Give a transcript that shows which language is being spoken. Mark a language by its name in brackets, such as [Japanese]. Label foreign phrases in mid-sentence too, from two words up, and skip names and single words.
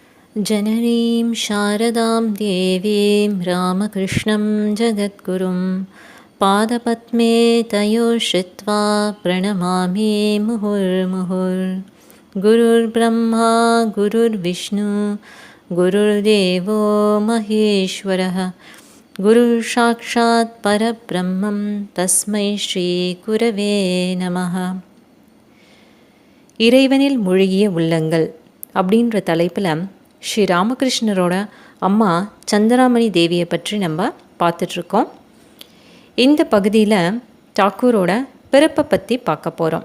[Sanskrit] जननीं शारदां देवीं रामकृष्णं जगद्गुरुं पादपद्मे तयोश्रित्वा प्रणमामि मुहुर्मुहुर्। गुरुर्ब्रह्मा गुरुर्विष्णु गुरुर्देवो महेश्वरः गुरुर्साक्षात् परब्रह्मं तस्मै श्रीगुरवे नमः. [Tamil] இறைவனில் மூழ்கிய உள்ளங்கள் அப்படின்ற தலைப்பில் ஸ்ரீ ராமகிருஷ்ணரோட அம்மா சந்திராமணி தேவியை பற்றி நம்ம பார்த்துட்ருக்கோம். இந்த பகுதியில் தாக்கூரோட பிறப்பை பற்றி பார்க்க போகிறோம்.